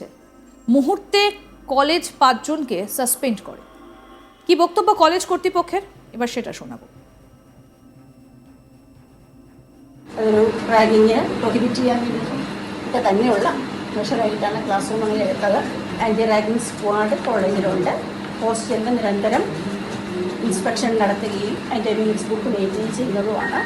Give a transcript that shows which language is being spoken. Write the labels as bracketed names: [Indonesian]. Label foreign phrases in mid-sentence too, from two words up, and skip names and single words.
[Bangla] মুহূর্তে কলেজ 5 জনকে সাসপেন্ড করে। কি বক্তব্য কলেজ কর্তৃপক্ষের, এবার সেটা শোনাবো। [Malayalam] റാഗിങ് പ്രൊഹിബിറ്റ് ചെയ്യാൻ വേണ്ടിയിട്ട് തന്നെയുള്ള മെഷറായിട്ടാണ് ക്ലാസ് റൂമുകളിൽ എടുത്തത്. [English] anti ragging squad [Malayalam] കോളേജിലുണ്ട്. ഹോസ്റ്റലിൽ നിരന്തരം ഇൻസ്പെക്ഷൻ നടത്തുകയും അതിൻ്റെ [English] minutes book [Malayalam] മെയിൻറ്റെയിൻ ചെയ്യുന്നതുമാണ്.